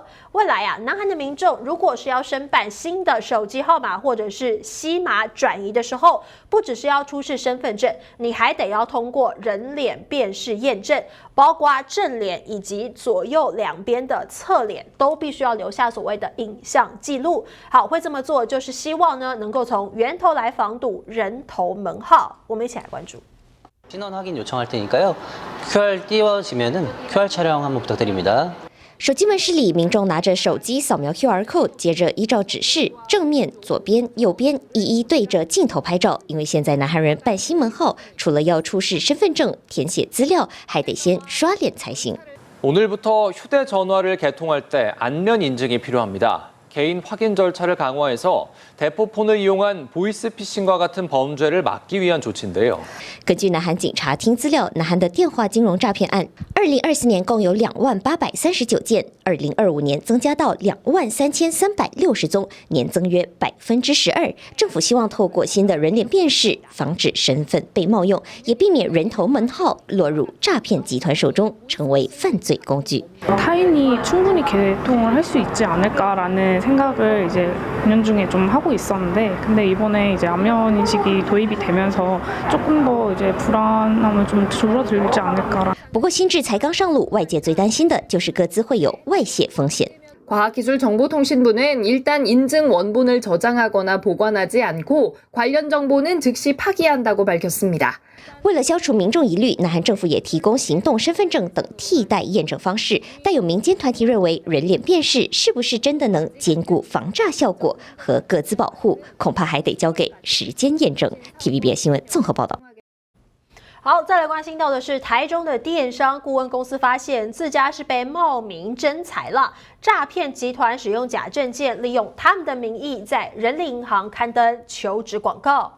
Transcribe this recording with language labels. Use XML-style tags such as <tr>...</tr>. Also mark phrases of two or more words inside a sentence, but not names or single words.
<zh>未来南韩的民众如果是要申办新的手机号码或者是西码转移的时候，不只是要出示身份证，你还得要通过人脸辨识验证，包括正脸以及左右两边的侧脸都必须要留下所谓的影像记录。好，会这么做就是希望呢能够从源头来防堵人头门号。我们一起来关注。</zh> <ko>신원 확인 요청할 테니까요. QR 띄워지면은 QR 촬영 한번 부탁드립니다.</ko> <zh>手机门市里，民众拿着手机扫描 QR code， 接着依照指示正面、左边、右边一一对着镜头拍照。因为现在南韩人办新门号，除了要出示身份证、填写资料，还得先刷脸才行。</zh> <ko>오늘부터 휴대전화를 개통할 때 안면 인증이 필요합니다. 개인 확인 절차를 강화해서 대포폰을 이용한 보이스피싱과 같은 범죄를 막기 위한 조치인데요.</ko> <zh>根据南韩警察厅资料，南韩的电话金融诈骗案，2024年共有20839件，2025年增加到23360宗，年增约12%。政府希望透过新的人脸辨识，防止身份被冒用，也避免人头门号落入诈骗集团手中，成为犯罪工具。</zh> <ko>타인이 충분히 개통을 할 수 있지 않을까라는 생각을 이제 운영 중에 좀 하고 있었는데, 근데 이번에 이제 안면 인식이 도입이 되면서 조금 더 이제 불안함을 좀 줄어들지 않을까라.</ko> <zh>不过新制才刚上路，外界最担心的就是各自会有外泄风险。</zh> <ko>과학기술정보통신부는 일단 인증 원본을 저장하거나 보관하지 않고 관련 정보는 즉시 파기한다고 밝혔습니다.</ko> <zh>为了消除民众疑虑，南韩政府也提供行动身份证等替代验证方式。但有民间团体认为，人脸辨识是不是真的能兼顾防诈效果和个资保护，恐怕还得交给时间验证。TVBS 新闻综合报道。好，再来关心到的是台中的电商顾问公司发现自家是被冒名征才了，诈骗集团使用假证件，利用他们的名义在人力银行刊登求职广告。</zh>